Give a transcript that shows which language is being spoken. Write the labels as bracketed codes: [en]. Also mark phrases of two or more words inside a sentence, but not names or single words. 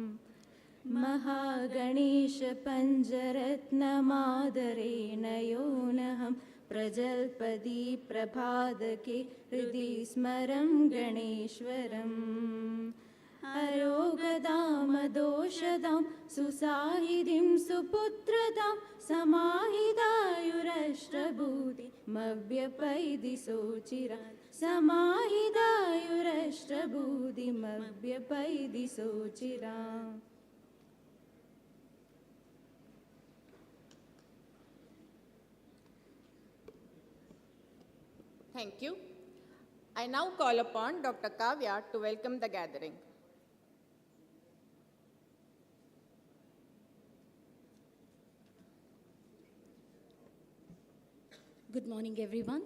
[sa] ಮಹಾಗಣೇಶ ಪಂಚರತ್ನಮಾದರೇಣ ಯೋನಹಂ ಪ್ರಜಲ್ಪದಿ ಪ್ರಭಾದಕೆ ಹೃದಿ ಸ್ಮರಂ ಗಣೇಶ್ವರಂ ಅರೋಗದಾಮದೋಷದಾಂ ಸುಸಾಹಿದಿಂ ಸುಪುತ್ರದಾಂ ಸಮಾಹಿದಾಯುರಷ್ಟ್ರಭೂತಿ ಮವ್ಯಪೈದಿ ಸೋಚಿರಾನ್ ಸಮಾಹಿದಾಯುರಷ್ಟ್ರಭೂತಿ ಮವ್ಯಪೈದಿ ಸೋಚಿರಾನ್. [en] Thank you. I now call upon Dr. Kavya to welcome the gathering. Good morning, everyone.